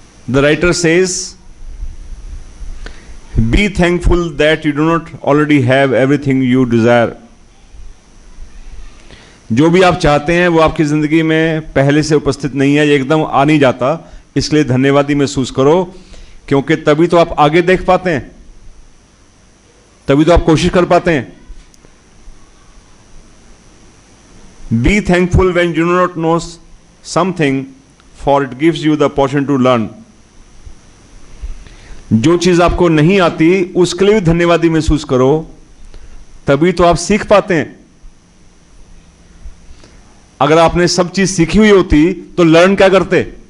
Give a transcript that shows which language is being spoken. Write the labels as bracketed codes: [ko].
[en] The writer says, be thankful that you do not already have everything you desire. [hi] जो भी आप चाहते हैं वो आपकी जिंदगी में पहले से उपस्थित नहीं है, ये एकदम आ नहीं जाता, इसलिए धन्यवादी महसूस करो, क्योंकि तभी तो आप आगे देख पाते हैं, तभी तो आप कोशिश कर पाते हैं। [en] Be thankful when you do not know something, for it gives you the opportunity to learn. [hi] जो चीज आपको नहीं आती उसके लिए भी धन्यवादी महसूस करो, तभी तो आप सीख पाते हैं। अगर आपने सब चीज सीखी हुई होती तो लर्न क्या करते?